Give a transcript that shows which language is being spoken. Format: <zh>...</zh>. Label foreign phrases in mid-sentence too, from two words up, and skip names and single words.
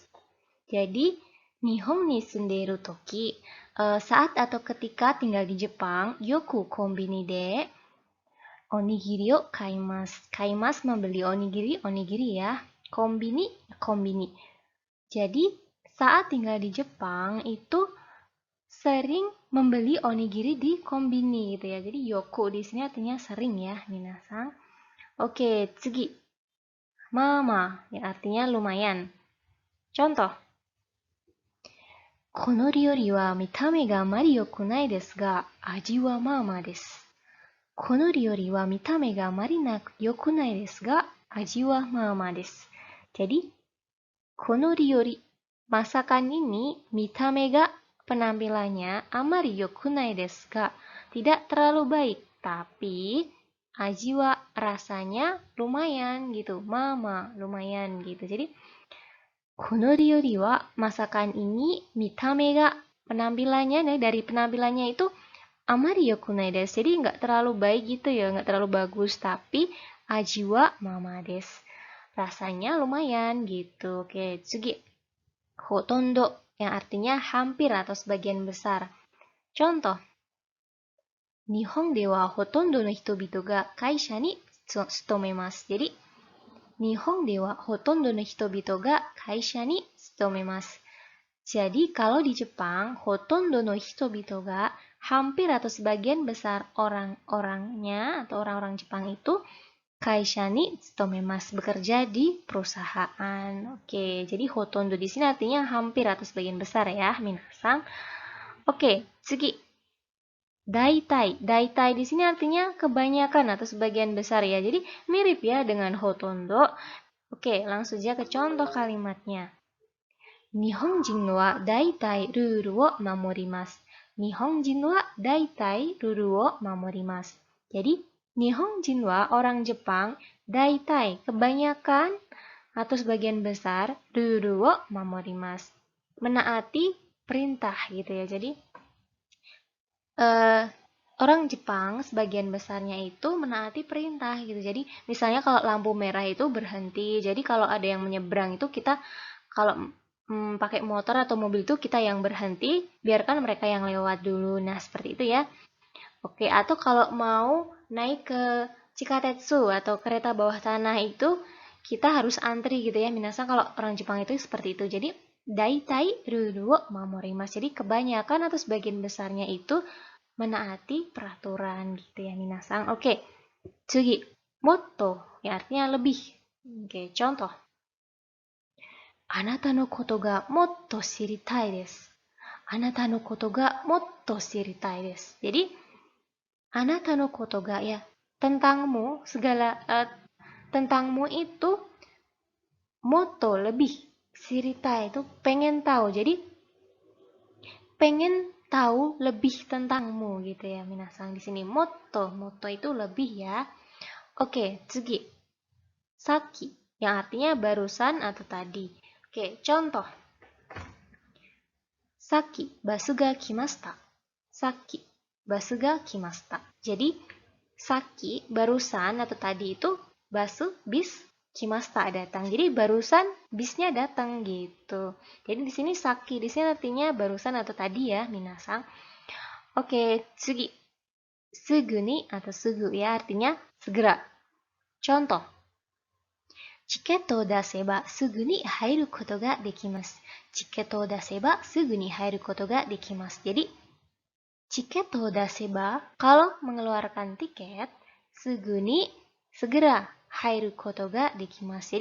<ja>Jadi, 日本に住んでいるとき,</ja> <id>saat atau ketika tinggal di Jepang,</id> <ja>よくコンビニでおにぎりを買います.</ja> <id>Kaimasu membeli onigiri, onigiri ya. Konbini, konbini. Jadi, saat tinggal di Jepang itu sering membeli onigiri di konbini gitu ya. Jadi yoku di sini artinya sering ya, minasan. Oke, tsugi. Mama, yang artinya lumayan. Contoh.</id> <ja>この料理は見た目があまりよくないですが、味はまあまあです. この料理は見た目があまりよくないですが、味はまあまあです. Jadi, この料理,</ja> <id>masakan ini,</id> <ja>見た目が, penampilannya あまりよくないですが,</ja> <id>tidak terlalu baik, tapi ajiwa rasanya lumayan gitu, mama lumayan gitu.</id> <ja>Jadi この料理は,</ja> <id>masakan ini,</id> <ja>見た目が,</ja> <id>penampilannya dari penampilannya itu</id> <ja>あまりよくないです.</ja> <id>Jadi nggak terlalu baik gitu ya, nggak terlalu bagus, tapi</id> <ja>味はまあまあです.</ja> <id>Rasanya lumayan gitu. Oke, tsugi. Hotondo, yang artinya hampir atau sebagian besar. Contoh,</id> <ja>日本ではほとんどの人々が会社に勤めます. Jadi, 日本ではほとんどの人々が会社に勤めます.</ja> <id>Jadi, kalau di Jepang,</id> <ja>ほとんどの人々が,</ja> <id>hampir atau sebagian besar orang-orangnya atau orang-orang Jepang itu</id> <ja>会社に勤めます,</ja> <id>bekerja di perusahaan. Oke, jadi hotondo di sini artinya hampir atau sebagian besar ya, minasan. Oke,</id> <ja>次。大体.</ja> <id>Daitai di sini artinya kebanyakan atau sebagian besar ya. Jadi mirip ya dengan hotondo. Oke, langsung saja ke contoh kalimatnya.</id> <ja>日本人は大体ルールを守ります. 日本人は大体ルールを守ります.</ja> <id>Jadi</id> <ja>日本人は,</ja> <id>orang Jepang, daitai, kebanyakan atau sebagian besar,</id> <ja>ルールを守ります,</ja> <id>menaati perintah gitu ya. Jadi orang Jepang sebagian besarnya itu menaati perintah gitu. Jadi misalnya kalau lampu merah itu berhenti. Jadi kalau ada yang menyeberang itu kita kalau pakai motor atau mobil itu kita yang berhenti, biarkan mereka yang lewat dulu. Nah, seperti itu ya. Oke, atau kalau mau naik ke Chikatetsu atau kereta bawah tanah itu kita harus antri gitu ya. Minasan kalau orang Jepang itu seperti itu.</id> <ja>Jadi 大体ルールを守ります.</ja> <id>Jadi kebanyakan atau sebagian besarnya itu menaati peraturan gitu ya minasan. Oke.</id> <ja>次、もっと,</ja> <id>ya artinya lebih. Oke, contoh.</id> <ja>あなたのことがもっと知りたいです. あなたのことがもっと知りたいです.</ja> <id>Jadi</id> <ja>あなたのことが</ja> <id>ya, tentangmu tentangmu itu moto lebih, shiritai itu pengen tahu. Jadi pengen tahu lebih tentangmu gitu ya minasan. Di sini moto itu lebih ya. Oke, tsugi. Saki, yang artinya barusan atau tadi. Oke, contoh.</id> <ja>さっきバスが来ました. さっきバスが来ました.</ja> <id>Jadi saki barusan atau tadi itu basu bis kimashita datang. Jadi barusan bisnya datang gitu. Jadi di sini saki di sini artinya barusan atau tadi ya minasan. Oke, tsugi.</id> <ja>すぐに</ja> <id>atau sugu ya artinya segera. Contoh.</id> <ja>Chiketoを出せばすぐに入ることができます。チケットを出せばすぐに入ることができます. Jadi チケットを出せば,</ja> <id>kalau mengeluarkan tiket,</id> <ja>すぐに</ja> <id>segera</id> <ja>入ることができます.</ja>